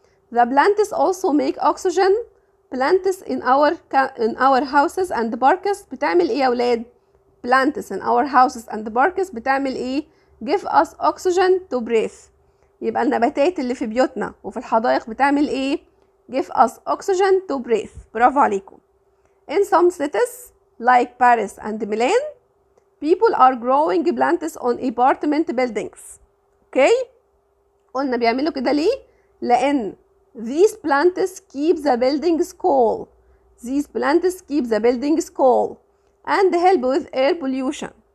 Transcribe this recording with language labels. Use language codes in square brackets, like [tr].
[en] The plants also make oxygen. Plants in our houses and parks [ar] بتعمل ايه يا ولاد؟ [en] Plants in our houses and parks [ar] بتعمل ايه؟ [en] Give us oxygen to breathe. [ar] يبقى النباتات اللي في بيوتنا وفي الحدائق بتعمل ايه؟ [en] Give us oxygen to breathe. [ar] برافو عليكم. [en] In some cities like Paris and Milan, people are growing plants on apartment buildings. Okay? [ar] قلنا بيعملوا كده ليه؟ لأن [en] these plants keep the buildings cool. These plants keep the buildings cool and help with air pollution.